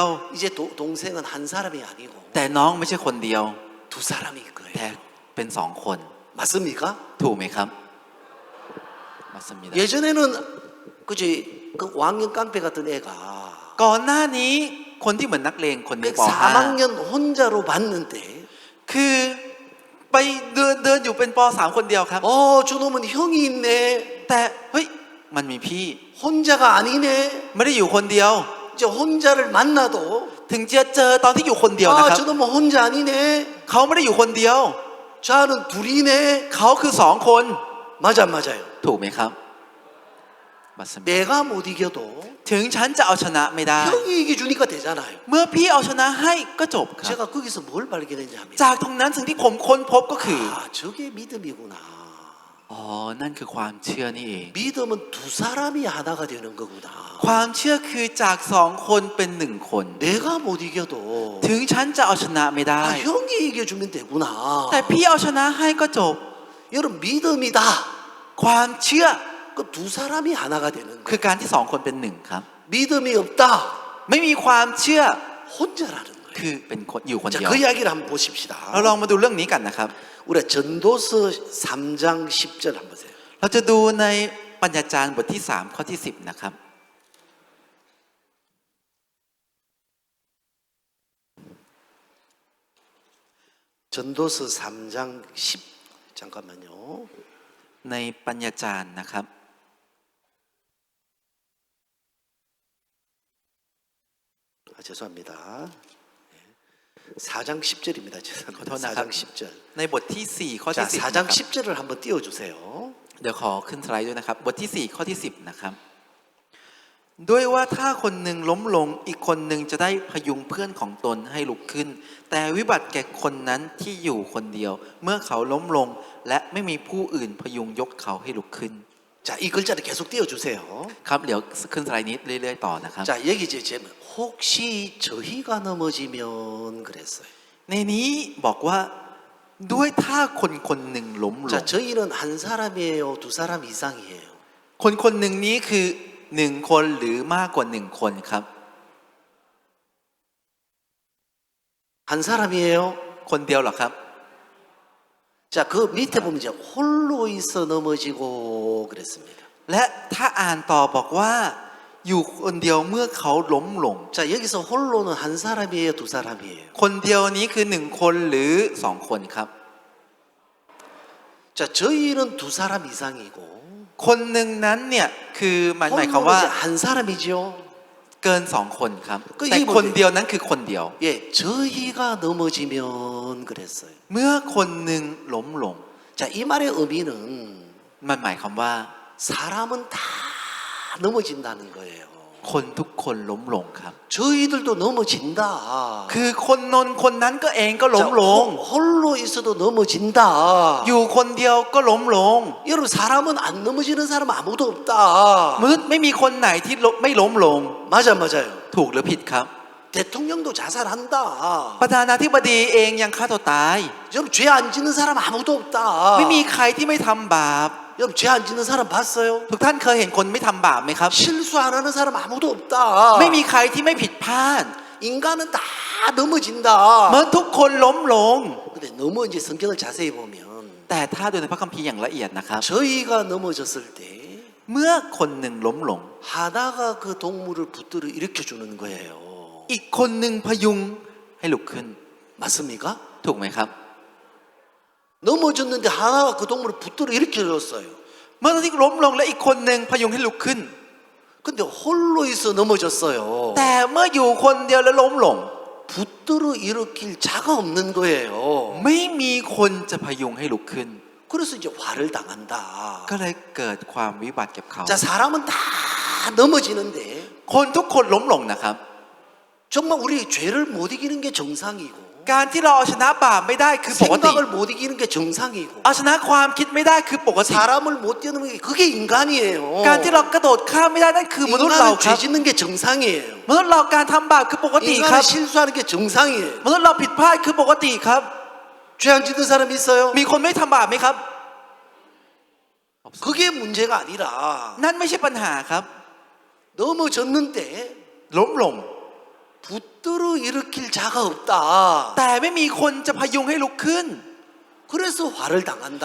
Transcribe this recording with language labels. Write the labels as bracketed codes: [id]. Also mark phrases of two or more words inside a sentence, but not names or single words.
[ko] 이제 동생은 한 사람이 아니고 [th] แต่น้องไม่ใช่คนเดียว [ko] 두 사람인 [th] แต่ [ko] 거예요. [th] เป็นสองคน [ko] 맞습니까? [th] ถูกไหมครับมัสมิดา [ko] 예전에는 그지 그 왕년 깡패 같은 애가 [th] ก่อนหน้านี้คนที่เหมือนนักเลงคนนี้ป .5 [ko] 3학년 혼자로 봤는데 [th] คือไปเดินอยู่เป็นป .3 คนเดียวครับ [ko] 저놈은 형이 있네. [th] แต่เฮ้ยมันมีพี่ [ko] 혼자가 아니네. [th] ไม่ได้อยู่คนเดียว [ko] 이제 혼자를 만나도 [th] ถึงจะเจอตอนที่อยู่คนเดียวนะครับ [ko] 저놈은 혼자 아니네. [th] เขาไม่ได้อยู่คนเดียว [ko] 저는 둘이네. [th] เขาคือสองคน [ko] 맞아 맞아요. [th] ถูกไหมครับมัสมิดา [ko] 내가 못 이겨도 [th] ถึงฉันจะเอาชนะไม่ได้ [ko] 형이 이겨주니까 되잖아요. [th] เมื่อพี่เอาชนะให้ก็จบครับ [ko] 제가 거기서 뭘 발견했냐면 [th] จากตรงนั้นสิ่งที่ผมค้นพบก็คือ [ko] 저게 믿음이구나. [th] อ๋อนั่นคือความเชื่อนี่เอง [ko] 믿음은 두 사람이 하나가 되는 거구나. [th] ความเชื่อคือจากสองคนเป็นหนึ่งคน [ko] 내가 못 이겨도 [th] ถึงฉันจะเอาชนะไม่ได้ [ko] 형이 이겨주면 되구나. [th] แต่พี่เอาชนะให้ก็จบ [ko] 여러분 믿음이다. [th] ความเชื่อ [ko] 그 두 사람이 하나가 되는 [th] คื [ko] 거예요. [th] อการที่สองคนเป็นหนึ่งครับ [ko] 믿음이 없다. [th] ไม่มีความเชื่อ [ko] 혼자라는 거예요. [th] คือเป็นคนอยู่คน [ko] 자, [th] เดียว [ko] 그 이야기를 한번 보십시다. [th] เราลองมาดูเรื่องนี้กันนะครับ [ko] 우리가 전도서 3장 10절 한번 보세요. [th] เราจะดูในปัญญาจารย์บทที่3ข้อที่10นะครับ [ko] 전도서 3장 10 잠깐만요. [th] ในปัญญาจารย์นะครับ [ko] 죄송합니다. 4장 10절입니다. 죄송합니다. 거듭 4장 10절. [th] ในบทที่4ข้อ [ko] 자, [th] ที่10 [ko] 4장 [th] นะครับ [ko] 10절을 한번 띄워주세요. [th] เดี๋ยวขอขึ้นสไลด์ด้วยนะครับ บทที่4ข้อที่10นะครับด้วยว่าถ้าคนหนึ่งล้มลงอีกคนหนึ่งจะได้พยุงเพื่อนของตนให้ลุกขึ้น แต่วิบัติแก่คนนั้นที่อยู่คนเดียว เมื่อเขาล้มลงและไม่มีผู้อื่นพยุงยกเขาให้ลุกขึ้น [ko] 자, 이 글자를 계속 띄워주세요. [th] ครับเดี๋ยวขึ้นสไลด์นี้เรื่อยๆต่อนะครับ [ko] 자, 여기 이제 제목 혹시 저희가 넘어지면 그랬어요. [th] ในนี้บอกว่าด้วยถ้าคนคนหนึ่งล้มล [ko] 자, [th] ง [ko] 저희는 한 사람이에요, 두 사람 이상이에요. [th] คนคนหนึ่งนี้คือ1คนหรือมากกว่า1คนครับ [ko] 한 사람이에요. [th] คนเดียวเหรอครับ [ko] 자, 그 밑에 보면 이제 홀로 있어 넘어지고 그랬습니다. [th] และถ้าอ่านต่อบอกว่าอยู่คนเดียวเมื่อเขาล้มลง [ko] 자, 여기서 홀로는 한 사람이에요, 두 사람이에요. [th] คนเดียวนี้คือ1คนหรือ2คนครับ [ko] 자, 저희는 두 사람 이상이고 [th] คนหนึ่งนั้นเนี่ยคือหมายความ [ko] 홀로는 [th] ว่า [ko] 이제 한 사람이죠. [th] เกิน2คนครับ ก็ แต่ อีกหมด คนเดียวนั้นคือคนเดียว [ko] 예, 저희가 넘어지면 그랬어요. [th] เมื่อคนหนึ่งล้มลง [ko] 자, 이 말의 의미는 [th] มันหมายความว่า [ko] 사람은 다 넘어진다는 거예요. [th] คนทุกคนล้มลงครับ [ko] 저희들도 넘어진다. [th] คือคนนนคนนั้นก็เองก็ล้มลง [ko] 홀로 있어도 넘어진다. [th] อยู่คนเดียวก็ล้มลง [ko] 여러분 사람은 안 넘어지는 사람 아무도 없다. [th] มนุษย์ไม่มีคนไหนที่ไม่ล้มลง [ko] 맞아 맞아요. [th] ถูกหรือผิดครับ [ko] 대통령도 자살한다. [th] ประธานาธิบดีเองยังฆ่าตัวตาย [ko] 여러분 죄 안 짓는 사람 아무도 없다. [th] ไม่มีใครที่ไม่ทำบาป [ko] 여러분 죄 안 짓는 사람 봤어요? [th] ทุกท่านเคยเห็นคนไม่ทำบาปไหมครับ [ko] 실수 안 하는 사람 아무도 없다. [th] ไม่มีใครที่ไม่ผิดพลาด [ko] 인간은 다 넘어진다. [th] เมื่อทุกคนล้มลง [ko] 근데 너무 이제 성경을 자세히 보면 [th] แต่ถ้าดูในพระคัมภีร์อย่างละเอียดนะครับ [ko] 저희가 넘어졌을 때 [th] เมื่อคนหนึ่งล้มลง [ko] 하나가 그 동물을 붙들어 일으켜 주는 거예요. [th] อีกคนหนึ่งพยุงให้ลุกขึ้น [ko] 맞습니까? [th] ถูกไหมครับ [ko] 넘어졌는데 하나가 그 동물을 붙들어 일으켜 줬어요. [th] เมื่อที่ล้มลงและอีกคนหนึ่งพยุงให้ลุกขึ้น [ko] 근데 홀로 있어 넘어졌어요. [th] แต่เมื่ออยู่คนเดียวแล้วล้มลง [ko] 붙들 붙들어 일으킬 자가 없는 거예요. [th] ไม่มีคนจะพยุงให้ลุกขึ้น [ko] 그래서 이제 화를 당한다. [th] ก็เลยเกิดความวิบัติกับเขา [ko] 자, 사람은 다 넘어지는데 [th] คนทุกคนล้มลงนะครับ [ko] 정말 우리 죄를 못 이기는 게 정상이고 [th] การที่เราเอาชนะบาปไม่ได้คือปกติ [ko] 생각을 못 이기는 게 정상이고 [th] เอาชนะความคิดไม่ได้คือปกติ [ko] 사람을 못 뛰어넘는 게 그게 인간이에요. [th] การที่เรากระโดดข้ามไม่ได้นั่นคือมนุษย์เรา [ko] 인간은 [th] ครั [ko] 죄 [th] บ [ko] 짓는 게 정상이에요. [th] มนุษย์เราการทำบาปคือปกติครั [ko] 인간은 [th] บ [ko] 실수하는 게 정상이에요. [th] มนุษย์เราผิดพลาดคือปกติครับ [ko] 죄 안 짓는 사람 있어요? [th] มีคนไม่ทำบาปไหมครับ [ko] 그게 문제가 아니라 [th] นั่นไม่ใช่ปัญหาครับ [ko] 넘어졌는데 [th] ล้มลง [ko] 붙들어 일으킬 자가 없다. [th] แต่ไม่มีคนจะพยุงให้ลุกขึ้น [ko] 그래서 화를 당한다.